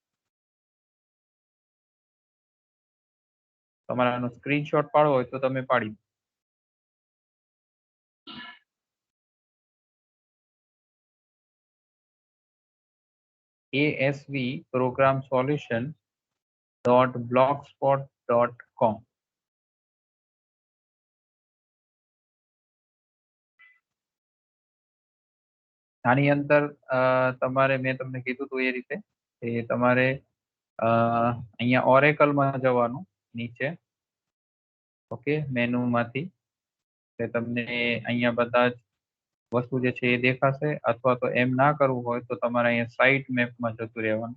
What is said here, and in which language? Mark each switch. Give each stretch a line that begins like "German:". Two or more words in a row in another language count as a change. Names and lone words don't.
Gujarati: તમારે આનો સ્ક્રીનશોટ પાડવો હોય તો તમે પાડી ASV program solution .blogspot.com. આની અંદર તમારે મેં તમને કીધું હતું એ રીતે એ તમારે અહીંયા ઓરેકલમાં જવાનું નીચે ઓકે મેનુમાંથી તે તમને અહીંયા બધા જ વસ્તુ જે છે એ દેખાશે, અથવા તો એમ ના કરવું હોય તો તમારે અહીંયા સાઇટ મેપમાં જતું રહેવાનું.